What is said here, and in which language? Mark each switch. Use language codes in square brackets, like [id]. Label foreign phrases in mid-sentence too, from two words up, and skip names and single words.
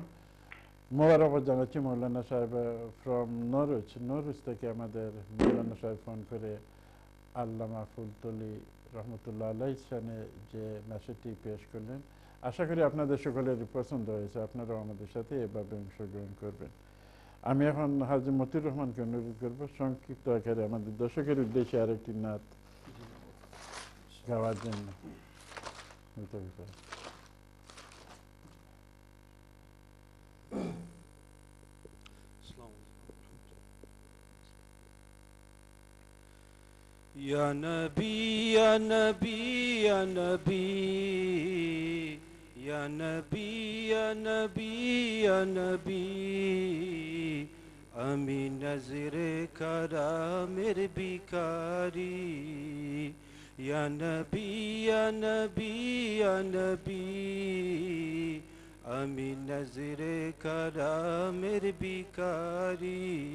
[bn] মোবারকবাদ জানাচ্ছি মৌলানা সাহেব ফ্রম নরউইচ থেকে আমাদের মৌলানা সাহেব ফোন করে আল্লামা ফুলতলি [ar] رحمة الله عليه [bn] শানে যে মেসেজটি পেশ করলেন, আশা করি আপনাদের সকলের পছন্দ হয়েছে। আপনারাও আমাদের সাথে এভাবে অংশগ্রহণ করবেন। আমি এখন হাজী মতিউর রহমানকে অনুরোধ করবো সংক্ষিপ্ত আকারে আমাদের দর্শকের উদ্দেশ্যে আরেকটি নাত গাওয়ার জন্য। [ar] يا نبي، يا نبي، يا نبي، يا نبي، يا نبي، يا نبي, [bn] আমি নজরে কারামের বিকারি। [ar] يا نبي، يا نبي، يا نبي, [bn] আমি নজরে কারামের বিকারি।